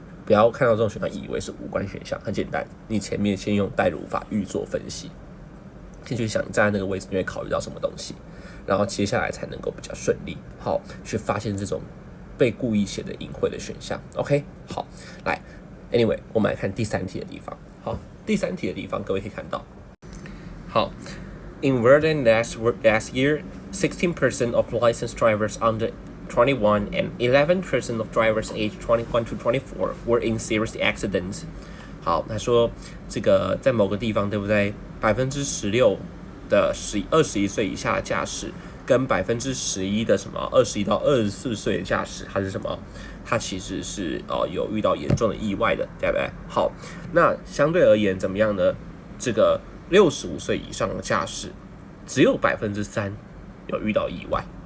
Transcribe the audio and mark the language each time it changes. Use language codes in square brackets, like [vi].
[zh] 不要看到这种选项以为是无关选项，很简单，你前面先用代入法预做分析，先去想你站在那个位置你会考虑到什么东西，然后接下来才能够比较顺利，好去发现这种被故意写的隐晦的选项。 OK， 好，来 ，Anyway， 我们来看第三题的地方。好，第三题的地方，各位可以看到， [en] 好 ，In Verdun last year, 16% of licensed drivers under 21 and 11% of drivers aged 21 to 24 were in serious accidents. [zh] 好，他说这个在某个地方，对不对？16%的21岁以下的驾驶，跟11%的什么21到24岁的驾驶，它是什么？它其实是有遇到严重的意外的，对不对？好，那相对而言怎么样呢？这个65岁以上的驾驶，只有3%有遇到意外。